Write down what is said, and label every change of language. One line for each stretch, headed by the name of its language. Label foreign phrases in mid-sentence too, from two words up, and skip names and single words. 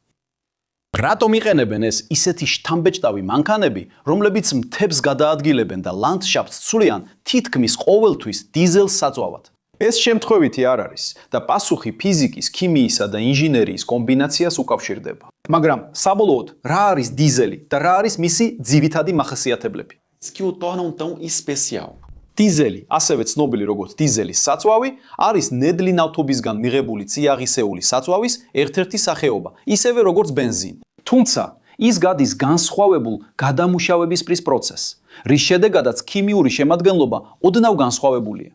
Georgian: რატომ იყენებენ ეს ისეთი შთამბეჭდავი მანქანები, რომლებიც მთებს გადაადგილებენ და ლანდშაფტს ცვლიან თითქმის ყოველთვის დიზელს საწვავად? ეს შემთხვევითი არ არის და პასუხი ფიზიკის, ქიმიისა და ინჟინერიის კომბინაციას უკავშირდება. მაგრამ საბოლოოდ რა არის დიზელი და რა არის მისი ძირითადი მახასიათებლები?
Portuguese: Que o tornam tão especial.
Georgian: დიზელი, ასევე ცნობილი როგორც დიზელის საწვავი, არის ნედლი ნავთობისგან მიღებული წიაღისეული საწვავის ერთ-ერთი სახეობა, ისევე როგორც ბენზინი. თუმცა, ის გადის განსხვავებულ გადამუშავებისპრის პროცესს, რის შედეგადაც ქიმიური შემადგენლობა ოდნავ განსხვავებულია.